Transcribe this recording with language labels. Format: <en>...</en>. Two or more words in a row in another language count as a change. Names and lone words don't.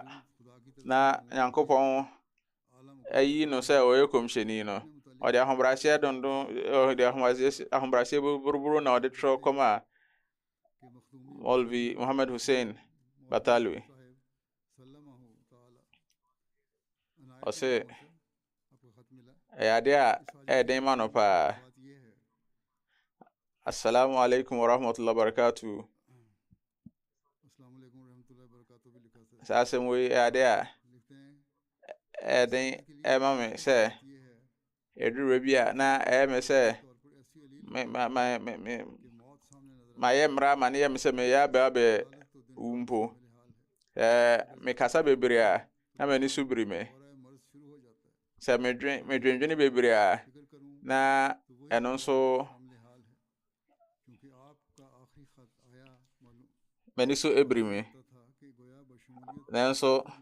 <ak>na Nyankopɔn ayi no sɛ ɔyɛ kɔmhyɛni no ɔde ahobrɛaseɛ dondo ɔde ahobrɛaseɛ buruburu na ɔde twerɛ kɔma Maulvi Muhammad Hussein Batalwi ɔsɛ ɛyɛ ade a ɛden ma no paa</ak> <ar>السلام عليكم ورحمة الله وبركاته</ar> <ak>saa asɛm wei ɛyɛ ade a ɛden ɛma me sɛ ɛduru bi a na ɛyɛ me sɛ mayɛ mmara ma ne yɛ me sɛ meyɛ abɛabɛ wumpo mekasa bebree a na m'ani so biri me sɛ medwendwene bebree a na ɛno nso m'ani so ebiri me nanso</ak>